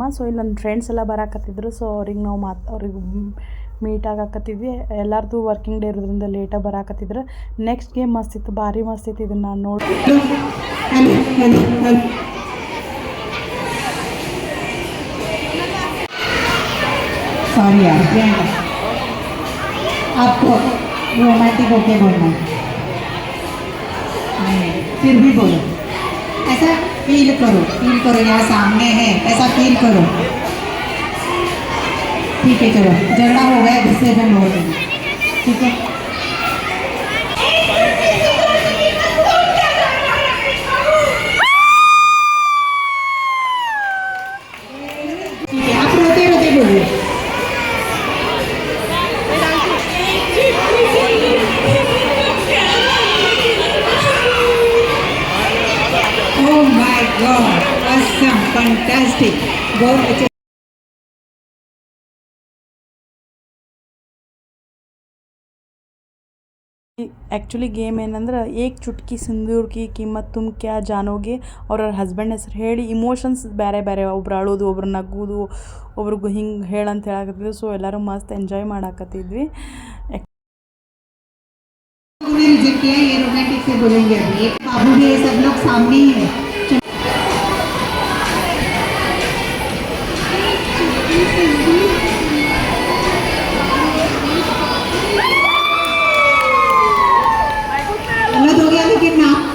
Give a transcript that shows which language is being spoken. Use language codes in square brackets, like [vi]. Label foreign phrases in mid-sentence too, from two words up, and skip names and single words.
[kn] ಸೊ ಇಲ್ಲಿ ನನ್ನ ಫ್ರೆಂಡ್ಸ್ ಎಲ್ಲ ಬರಾಕತ್ತಿದ್ರು. ಸೊ ಅವ್ರಿಗೆ ನಾವು ಅವ್ರಿಗೆ ಮೀಟ್ ಆಗಾಕತ್ತಿದ್ವಿ. ಎಲ್ಲರದು ವರ್ಕಿಂಗ್ ಡೇ ಇರೋದ್ರಿಂದ ಲೇಟಾಗಿ ಬರಾಕತ್ತಿದ್ರು. ನೆಕ್ಸ್ಟ್ ಗೇಮ್ ಮಸ್ತಿತ್ತು, ಭಾರಿ ಮಸ್ತಿತ್ತು. ಇದನ್ನು ನಾನು ನೋಡಿ [hi] सॉरी यार, आपको रोमांटिक होके बोलना है, फिर भी बोलो. ऐसा फील करो यहाँ सामने है, ऐसा फील करो. ठीक है, चलो झगड़ा हो गया, गुस्से में हो गए. ठीक है, आप रोते रोते बोलिए. [en] Oh my God, awesome, fantastic. [hi] बहुत अच्छे. [kn] ಆ್ಯಕ್ಚುಲಿ ಗೇಮ್ ಏನಂದ್ರೆ [hi] एक चुटकी सिंदूर की कीमत तुम क्या जानोगे. [kn] ಅವ್ರ ಹಸ್ಬೆಂಡ್ ಹೆಸರು ಹೇಳಿ ಇಮೋಷನ್ಸ್ ಬೇರೆ ಬೇರೆ, ಒಬ್ರು ಅಳೋದು, ಒಬ್ರು ನಗೋದು, ಒಬ್ರಿಗೂ ಹಿಂಗೆ ಹೇಳಂತ ಹೇಳಕತ್ತಿದ್ವಿ. ಸೊ ಎಲ್ಲರೂ ಮಸ್ತ್ ಎಂಜಾಯ್ ಮಾಡಾಕತ್ತಿದ್ವಿ. [hi] ये रोमांटिक से बोलेंगे अभी. बाबू भी ये सब लोग सामने ही है. गलत हो गया लेकिन ना.